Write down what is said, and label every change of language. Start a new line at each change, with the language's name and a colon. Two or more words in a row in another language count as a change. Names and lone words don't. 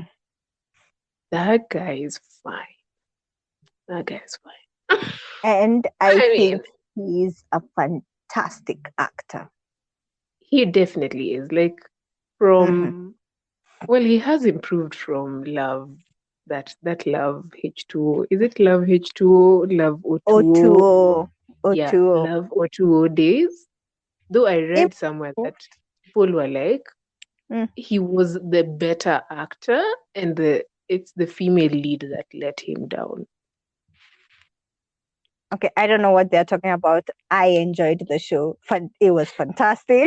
English: that guy is fine. That guy is fine. And I I mean, think he's a fantastic actor. he definitely is. Like, Mm-hmm. from, well, he has improved from Love, that Love H2O. Is it Love H2O, Love O2O? O2O. Yeah, O2O. Love O2O days. Though I read somewhere that Improved. people were like, Mm. he was the better actor, and it's the female lead that let him down. Okay, I don't know what they're talking about. I enjoyed the show. It was fantastic.